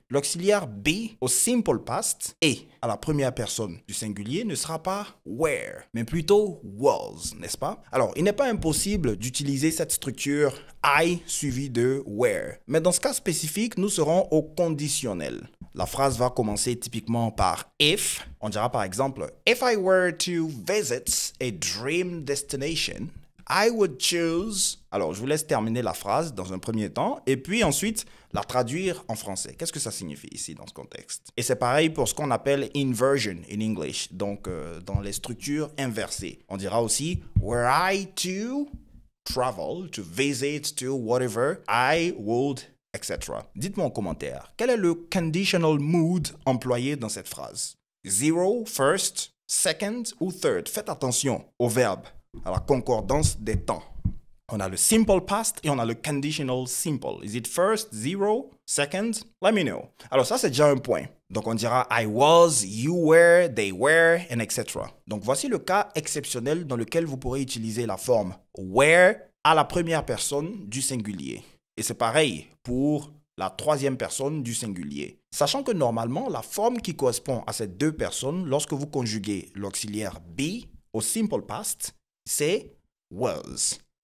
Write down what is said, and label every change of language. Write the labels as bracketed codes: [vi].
[fr] L'auxiliaire be au simple past et à la première personne du singulier ne sera pas were, mais plutôt was, n'est-ce pas? Alors, il n'est pas impossible d'utiliser cette structure I suivie de were. Mais dans ce cas spécifique, nous serons au conditionnel. La phrase va commencer typiquement par if. On dira par exemple, [en] if I were to visit a dream destination, I would choose... [fr] Alors, je vous laisse terminer la phrase dans un premier temps et puis ensuite la traduire en français. Qu'est-ce que ça signifie ici dans ce contexte? Et c'est pareil pour ce qu'on appelle inversion in English, donc dans les structures inversées. On dira aussi [en] were I to travel, to visit, to whatever, I would, etc. [fr] Dites-moi en commentaire, quel est le conditional mood employé dans cette phrase? Zero, first, second ou third? Faites attention au verbe, à la concordance des temps. On a le simple past et on a le conditional simple. [en] Is it first, zero, second? Let me know. [fr] Alors ça, c'est déjà un point. Donc on dira [en] I was, you were, they were, and etc. [fr] Donc voici le cas exceptionnel dans lequel vous pourrez utiliser la forme were à la première personne du singulier. Et c'est pareil pour la troisième personne du singulier. Sachant que normalement, la forme qui correspond à ces deux personnes, lorsque vous conjuguez l'auxiliaire be au simple past, c'est was.